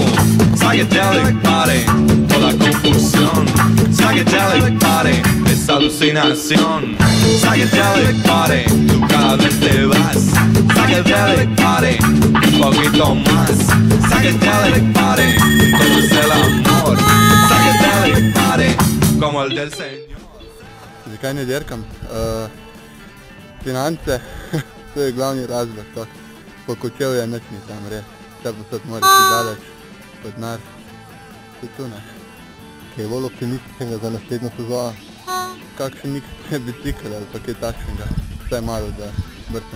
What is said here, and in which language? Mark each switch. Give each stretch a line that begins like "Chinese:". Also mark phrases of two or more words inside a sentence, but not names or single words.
English: Psychedelic party,
Spanish: toda confusión.
English: Psychedelic party
Spanish: es alucinación.
English: Psychedelic party,
Spanish: tú cada vez te vas.
English: Psychedelic party,
Spanish: un poquito más.
English: Psychedelic party,
Spanish: todo es el amor.
English: Psychedelic party,
Spanish: como el del Señor.
Slovenian: Zakaj ne dirkam? Finance, to je glavni razlog, tako. Po Kočevju nič ni tam res, vse posod moraš iti daleč, pa denar, to je to ne. Kaj bolj optimističnega za naslednjo sezono, kakšen nik bicikl ali pa kaj takšnega, vse malo da vrtam.